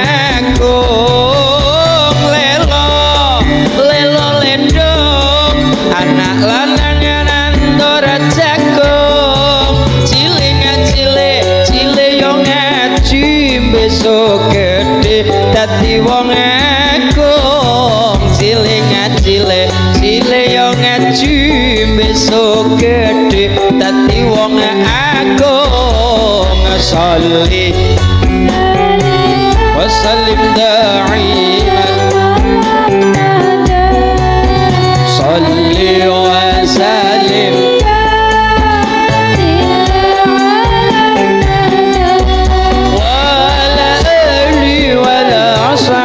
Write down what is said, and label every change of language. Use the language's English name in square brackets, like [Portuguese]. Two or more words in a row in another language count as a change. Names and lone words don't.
[Javanese] agung lelo lendong anak lanang nandor jagung cile yo ngaji besok gede dadi wong agung cile yo ngaji besok gede dadi wong agung salli [Arabic] وسلم دائما صل وسلم وعلى آل وعلى ali wa ala